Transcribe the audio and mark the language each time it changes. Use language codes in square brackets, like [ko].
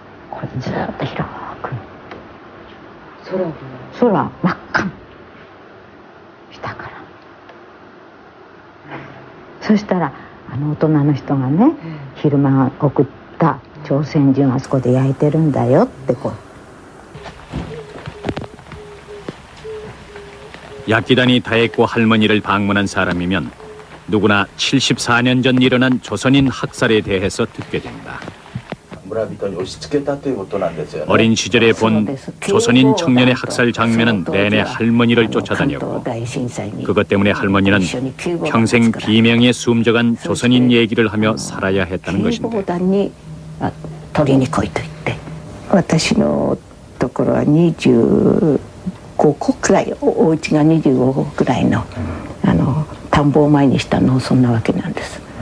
[ja] これずっと広く空真っ赤下から、そしたら大人の人がね、昼間送った朝鮮人をあそこで焼いてるんだよってこう。 [ko] 야키단이 다했고 할머니를 방문한 사람이면 누구나 74년 전 일어난 조선인 학살에 대해서 듣게 된다. 어린 시절에 본 조선인 청년의 학살 장면은 내내 할머니를 쫓아다녔고 그것 때문에 할머니는 평생 비명에 숨져간 조선인 얘기를 하며 살아야 했다는 것인데 [ja] 取りに来いと言って私のところは25個くらいお家が25個くらいの田んぼを前にした農村なわけなんです。